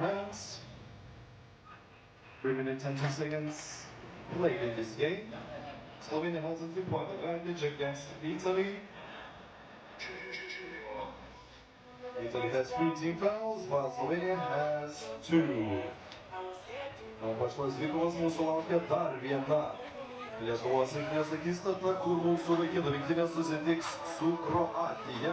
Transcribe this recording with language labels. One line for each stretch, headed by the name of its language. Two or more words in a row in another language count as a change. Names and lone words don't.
English: 3 minutes and 2 seconds played in this game. Slovenia has a 3-point advantage against Italy. Italy has 3 team fouls, while Slovenia has 2.
Lithuanian: Pačios dvikovos mūsų laukia dar viena Lietuvos rinktinės akistata, kur mūsų vaikinų rinktinė susitiks su Kroatija.